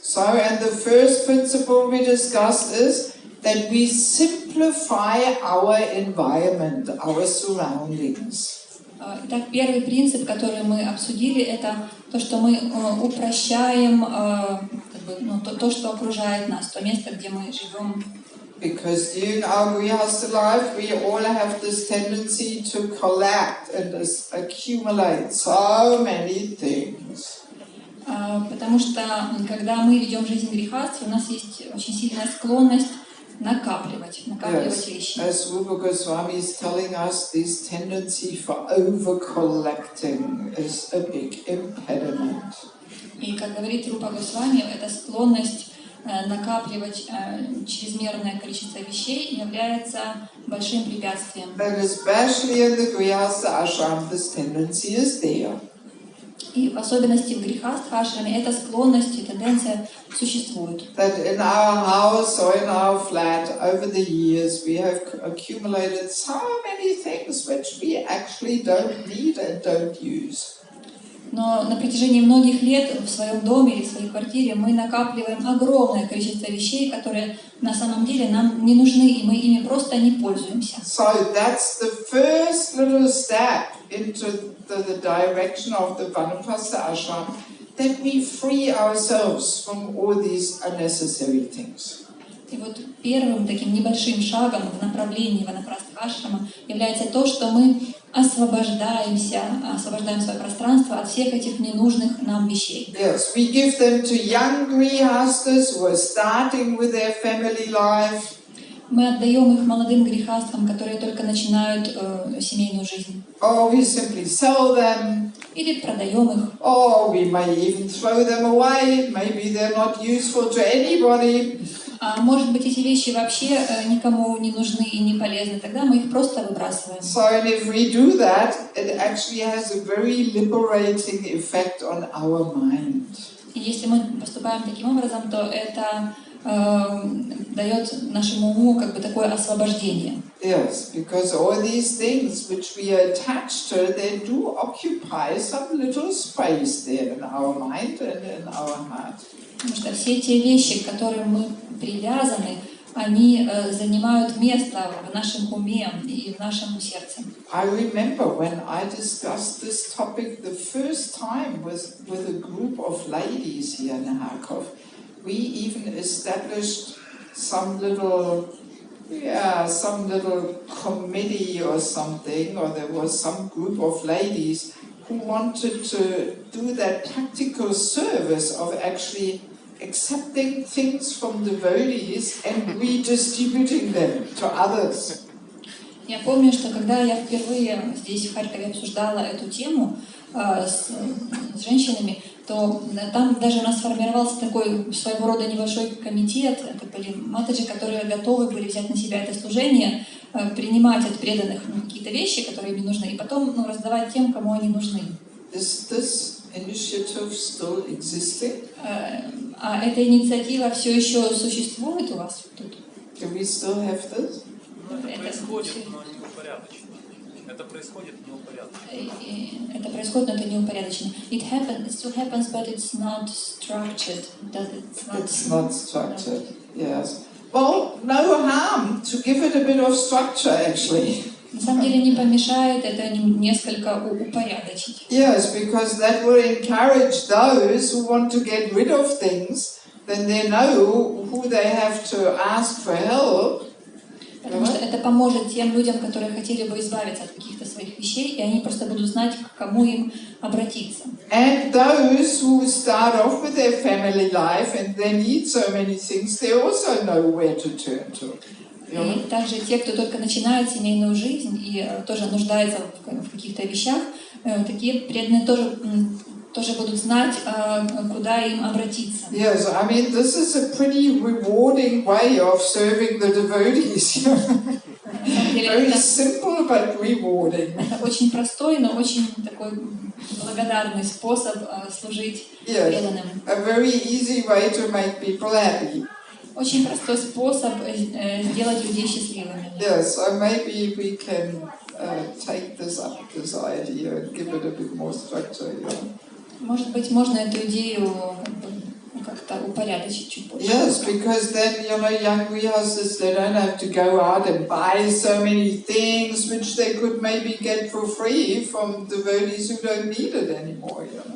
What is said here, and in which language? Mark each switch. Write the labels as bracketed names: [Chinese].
[English] So, and the first principle we discussed is that we simplify our environment, our surroundings. [Russian] Итак, первый принцип, который мы обсудили, это то, что мы упрощаем то, что окружает нас, то место, где мы живем. [English] Because during our grihastha life, we all have this tendency to collect and accumulate so many things. [Russian] Потому что, когда мы ведем жизнь грихастхи, у нас есть очень сильная склонность накапливать вещи. [English] As Rupa Goswami is telling us, this tendency for over-collecting is a big impediment. [Russian] И, как говорит Рупа Госвами, эта склонность накапливать чрезмерное количество вещей является большим препятствием. [English] And especially in the grihastha ashram, this tendency is there. [Russian] И в особенности в грехастха ашраме эта склонность и тенденция существует. [English] That in our house or in our flat, over the years, we have accumulated so many things which we actually don't need and don't use. [Russian] Но на протяжении многих лет в своем доме или в своей квартире мы накапливаем огромное количество вещей, которые на самом деле нам не нужны, и мы ими просто не пользуемся. [English] So that's the first little step into the direction of the Vanaprastha ashram, that we free ourselves from all these unnecessary things. [Russian] И вот первым таким небольшим шагом в направлении Ванапрастха ашрама является то, что мы освобождаем свое пространство от всех этих ненужных нам вещей. [English] Yes, we give them to young grihastas who are starting with their family life. [Russian] Мы отдаем их молодым грехастам, которые только начинают семейную жизнь. [English] Or we simply sell them. [Russian] Или продаем их. [English] Or we may even throw them away. Maybe they're not useful to anybody. [Russian] А может быть, эти вещи вообще никому не нужны и не полезны, тогда мы их просто выбрасываем. [English] So and if we do that, it actually has a very liberating effect on our mind. [Russian] И если мы поступаем таким образом, то это дает нашему уму как бы такое освобождение. [English] Yes, because all these things which we are attached to, they do occupy some little space there in our mind and in our heart. [Russian] Потому что все те вещи, к которым мы привязаны, они занимают место в нашем уме и в нашем сердце. [English] I remember when I discussed this topic the first time with a group of ladies here in Harькov. We even established some little committee or something, or there was some group of ladies who wanted to do that practical service of actually accepting things from devotees and redistributing them to others. [Russian] Я помню, что когда я впервые здесь в Харькове обсуждала эту тему с женщинами, то там даже у нас сформировался такой своего рода небольшой комитет, это были матаджи, которые готовы были взять на себя это служение, принимать от преданных какие-то вещи, которые им нужны, и потом раздавать тем, кому они нужны. [English] Is this initiative still existing? [Russian] А эта инициатива все еще существует у вас тут? [English] Do we still have this? [Russian] Это происходит, но не упорядочено. Это происходит, но упорядочено. Это происходит, но это не упорядочено. [English] It still happens, but it's not structured. It's not structured, yes. Well, no harm to give it a bit of structure, actually. [Russian] На самом деле не помешает это несколько упорядочить. [English] Yes, because that will encourage those who want to get rid of things, then they know who they have to ask for help. [Russian] Потому что это поможет тем людям, которые хотели бы избавиться от каких-то своих вещей, и они просто будут знать, к кому им обратиться. [English] And those who start off with their family life and they need so many things, they also know where to turn to. [Russian] И также те, кто только начинает семейную жизнь и тоже нуждается в каких-то вещах, такие преданные тоже будут знать, куда им обратиться. [English] Yes, I mean, this is a pretty rewarding way of serving the devotees. Very simple but rewarding. [Russian] Это очень простой, но очень такой благодарный способ служить преданным. [English] A very easy way to make people happy. [Russian] Очень простой способ сделать людей счастливыми. [English] Yes, so maybe we can take this up, this idea, and give it a bit more structure. [Russian] Может быть, можно эту идею как-то упорядочить чуть больше. [English] Yes, because then, young grihastas, they don't have to go out and buy so many things which they could maybe get for free from devotees who don't need it anymore,